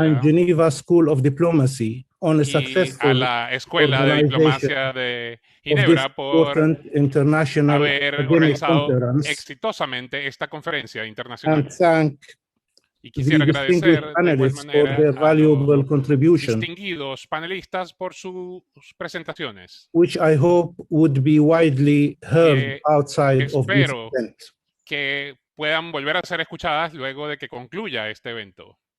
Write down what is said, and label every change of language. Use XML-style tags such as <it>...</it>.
<en>and Geneva School of Diplomacy on a</en> <es>y</es> <en>successful</en> <es>a la Escuela de Diplomacia de Ginebra por haber organizado exitosamente esta conferencia internacional. Y quisiera agradecer de igual manera a los distinguidos panelistas por sus presentaciones.</es> <en>Which I hope would be widely heard outside of this event.</en> <es>Que puedan volver a ser escuchadas luego de que concluya este evento.</es>